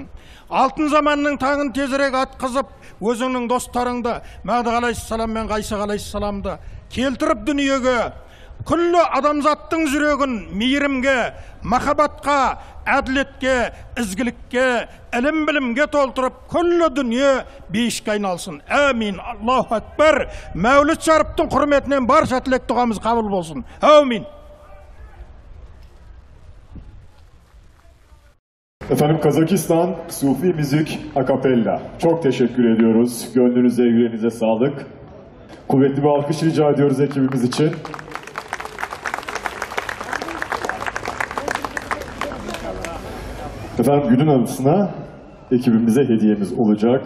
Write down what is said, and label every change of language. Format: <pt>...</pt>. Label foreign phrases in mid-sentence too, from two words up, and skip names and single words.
<kk>Алтын заманның таңын тезірек атқызып, өзіңнің достарыңды Мәғді алейхиссалам мен Ғайса алейхиссаламды келтіріп дүниеге, күллі адамзаттың жүрегін мейірімге, махаббатқа, әділетке, ізгілікке, ілім білімге толтырып, күллі дүние бейішке айналсын.</kk> <ar>آمين. الله أكبر.</ar> <kk>Мәуліт Шарыптың құрметінен барша тілек дұғамыз қабыл болсын. Әмин.</kk> <tr>Efendim Kazakistan Sufi Müzik Akapella. Çok teşekkür ediyoruz. Gönlünüze, yüreğinize sağlık. Kuvvetli bir alkış rica ediyoruz ekibimiz için. Efendim günün anısına ekibimize hediyemiz olacak.</tr>